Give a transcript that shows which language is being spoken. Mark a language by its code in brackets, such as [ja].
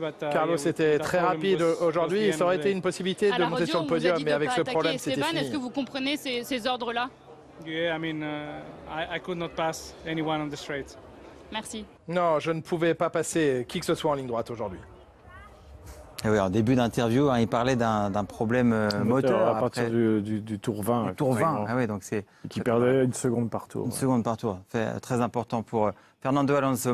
[fr] Carlos était très rapide aujourd'hui. Ça aurait été une possibilité de monter sur le podium, mais avec ce problème, c'était fini. Est-ce que vous comprenez ces ordres-là? [en] Yeah, I mean, I could not pass anyone on the straight. [fr] Merci. Non, je ne pouvais pas passer qui que ce soit en ligne droite aujourd'hui. Et oui, en début d'interview, il parlait d'un problème moteur à partir du tour 20. Du tour 20, ah oui, donc c'est... Qui perdait 1 seconde par tour. 1 seconde par tour, fait très important pour Fernando Alonso.